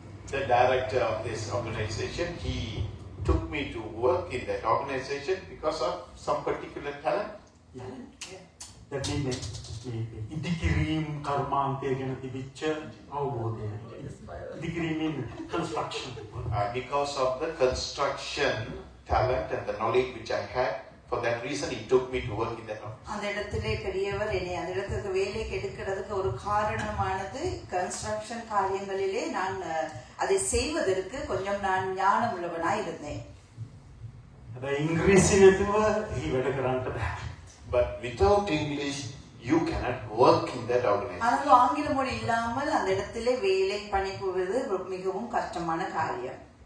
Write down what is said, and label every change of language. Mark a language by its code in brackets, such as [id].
[en] The director of this organization, he took me to work in that organization because of some particular talent. That means [si] ඉදිකිරීම් කර්මාන්තය ගැන තිබිච්ච අවබෝධය. [en] ඉදිකිරීම් in construction. Because of the construction talent and the knowledge which I had, for that reason he took me to work in that office. [ta] அந்த இடத்திலே பெரியவர் என்னை அந்த இடத்துக்கு வேலைக்கு எடுக்கிறதுக்கு ஒரு காரணமானது கன்ஸ்ட்ரக்ஷன் காரியங்களிலே நான் அதை செய்வதற்கு கொஞ்சம் நான் ஞானம் உள்ளவனாய் இருந்தேன். [si] හැබැයි ඉංග්‍රීසි නැතුව එහි වැඩ කරන්නට බෑ. [en] But without English, you cannot work in that organization. [ta] ஆனால் ஆங்கில மொழி இல்லாமல் அந்த இடத்திலே வேலை பணிபுரிவது மிகவும் கஷ்டமான காரியம்.